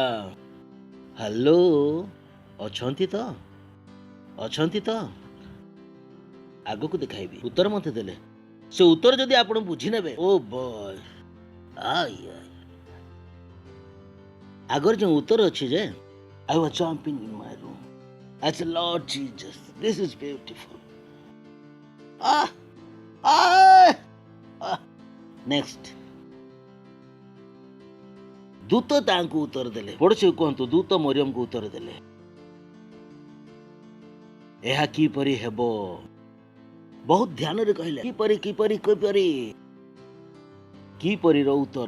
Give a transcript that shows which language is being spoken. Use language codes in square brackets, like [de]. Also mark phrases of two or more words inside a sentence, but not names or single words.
[or] ହ୍ୟାଲୋ, ଅଛନ୍ତି ତ? ଅଛନ୍ତି ତ? ଆଗକୁ ଦେଖାଇବି। ଉତ୍ତର ମୋତେ ଦେଲେ। ସେ ଉତ୍ତର ଯଦି ଆପଣ ବୁଝିନେବେ, [en] Oh boy, [or] ଆଗର ଯେଉଁ ଉତ୍ତର ଅଛି ଯେ [en] I was jumping in my room. I said, Lord Jesus, this is beautiful. Next. [or] ଦୂତ ତାଙ୍କୁ ଉତ୍ତର ଦେଲେ। ପଡ଼ୋଶୀ କୁହନ୍ତୁ, ଦୂତ ମରିୟମକୁ ଉତ୍ତର ଦେଲେ, ଏହା କିପରି ହେବ? ବହୁତ ଧ୍ୟାନରେ କହିଲେ, କିପରି କିପରି କିପରି କିପରିର ଉତ୍ତର।